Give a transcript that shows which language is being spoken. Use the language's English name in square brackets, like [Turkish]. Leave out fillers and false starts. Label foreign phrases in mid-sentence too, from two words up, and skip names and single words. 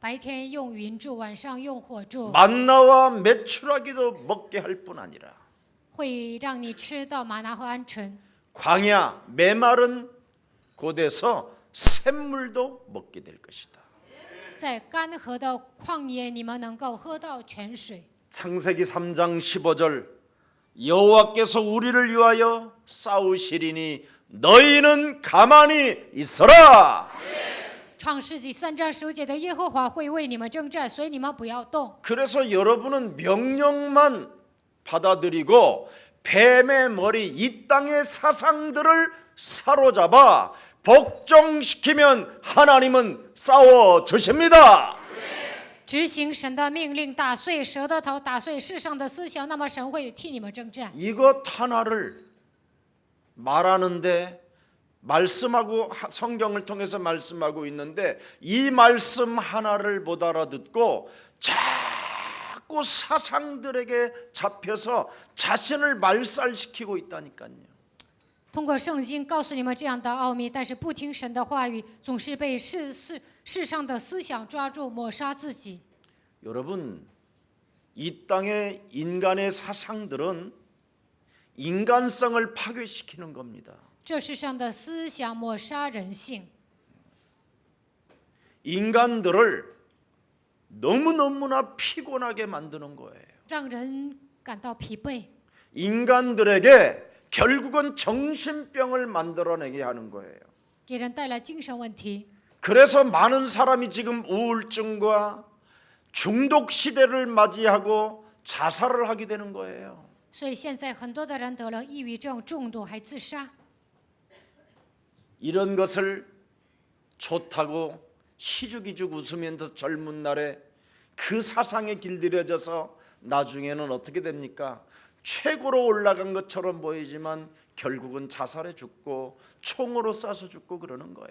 [Chinese] 白天用云柱，晚上用火柱， [Korean] 만나와 메추라기도 먹게 할 뿐 아니라 [Chinese] 会让你吃到玛拿和鹌鹑。 [Korean] 광야 메마른 곳에서 샘물도 먹게 될 것이다. [Chinese] 在干涸的旷野，你们能够喝到泉水。 [Korean] 창세기 3장 15절 여호와께서 우리를 위하여 싸우시리니 너희는 가만히 있어라. [Chinese] 创世纪3章15节的耶和华会为你们征战，所以你们不要动。 [Korean] 그래서 여러분은 명령만 받아들이고 뱀의 머리 이 땅의 사상들을 사로잡아 복종시키면 하나님은 싸워 주십니다. [Chinese] 执行神的命令，打碎蛇的头，打碎世上的思想，那么神会替你们征战。 [Korean] 이것 하나를 말하는데 말씀하고 성경을 통해서 말씀하고 있는데 이 말씀 하나를 못 알아듣고 자꾸 사상들에게 잡혀서 자신을 말살시키고 있다니까요. [Chinese] 通过圣经告诉你们这样的奥秘，但是不听神的话语，总是被世上的思想抓住，抹杀自己。 [Korean] 여러분, 이 땅의 인간의 사상들은 인간성을 파괴시키는 겁니다. [Chinese] 这世上的思想抹杀人性， [Korean] 인간들을 너무너무나 피곤하게 만드는 거예요. [Chinese] 让人感到疲惫， [Korean] 인간들에게 결국은 정신병을 만들어내게 하는 거예요. [Chinese] 给人带来精神问题。 [Korean] 그래서 많은 사람이 지금 우울증과 중독 시대를 맞이하고 자살을 하게 되는 거예요. [Chinese] 所以现在很多的人得了抑郁症、中毒还自杀。 [Korean] 이런 것을 좋다고 희죽희죽 웃으면서 젊은 날에 그 사상에 길들여져서 나중에는 어떻게 됩니까? 최고로 올라간 것처럼 보이지만 결국은 자살해 죽고 총으로 쏴서 죽고 그러는 거예요.